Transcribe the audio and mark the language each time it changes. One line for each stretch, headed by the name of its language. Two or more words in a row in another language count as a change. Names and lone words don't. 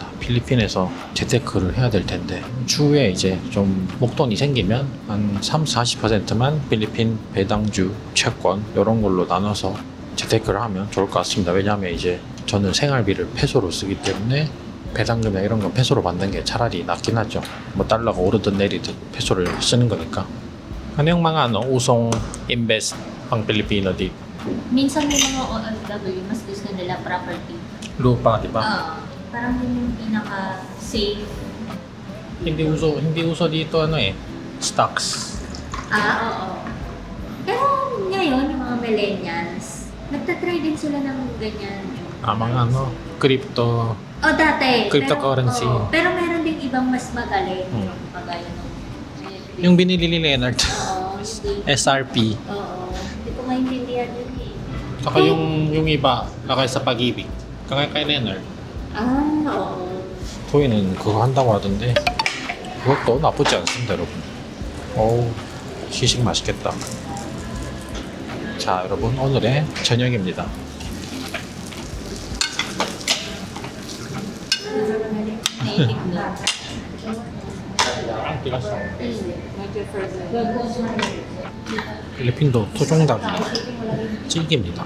Korean: 필리핀에서 재테크를 해야 될 텐데 추후에 이제 좀 목돈이 생기면 한 30-40%만 필리핀 배당주 채권 이런 걸로 나눠서 재테크를 하면 좋을 것 같습니다. 왜냐하면 이제 저는 생활비를 페소로 쓰기 때문에 배당금이나 이런 건 페소로 받는 게 차라리 낫긴 하죠. 뭐 달러가 오르든 내리든 페소를 쓰는 거니까.
Filipino: Anong mga usong invest pang Pilipino dito? Minsan may mga OFW, mas gusto nila property. Lupa, di ba? Parang yun yung pinaka-safe. Hindi uso dito stocks. Oo. Pero ngayon, yung mga millennials, nagtatry din sila ng ganyan. Mga crypto. Dati. Cryptocurrency. Pero meron din ibang mas magaling. Hmm. Yung kagaya nung... Yung binili ni Leonard. hindi. SRP. Oo. Hindi ko maintindihan yun eh. Saka yung iba, nakay sa pag-ibig. Kay Leonard. Oo.
Korean: 토이는 그거 한다고 하던데 그것도 나쁘지 않습니다, 여러분. 어우, 시식 맛있겠다. 자, 여러분, 오늘의 저녁입니다. 필리핀도 토종닭이 찔깁니다.